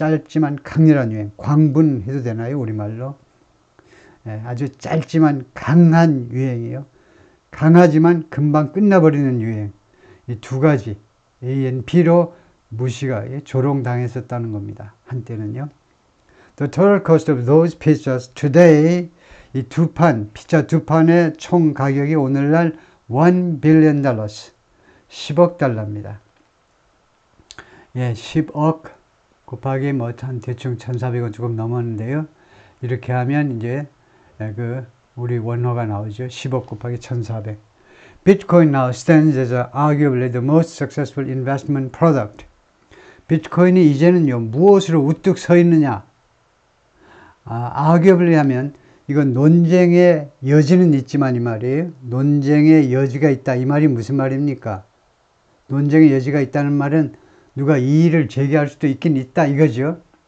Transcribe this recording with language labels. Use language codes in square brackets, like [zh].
[ko] 짧지만 강렬한 유행. 광분해도 되나요? 우리말로. 아주 짧지만 강한 유행이에요. 강하지만 금방 끝나버리는 유행. 이 두 가지, A and B로 조롱당했었다는 겁니다. 한때는요. [en] The total cost of those pizzas today, [ko] 이 피자 2판의 총 가격이 오늘날 [en] $1 billion, [ko] 10억 달러입니다. 예, 10억 곱하기 뭐 한 대충 1,400원 조금 넘었는데요. 이렇게 하면 이제 우리 원화가 나오죠. 10억 곱하기 1,400. [en] Bitcoin now stands as arguably the most successful investment product. [ko] 비트코인이 이제는요, 무엇으로 우뚝 서 있느냐? arguably 하면 이건 논쟁의 여지는 있지만 이 말이에요. 논쟁의 여지가 있다. 이 말이 무슨 말입니까? 논쟁의 여지가 있다는 말은 누가 이의를 제기할 수도 있긴 있다 이거죠.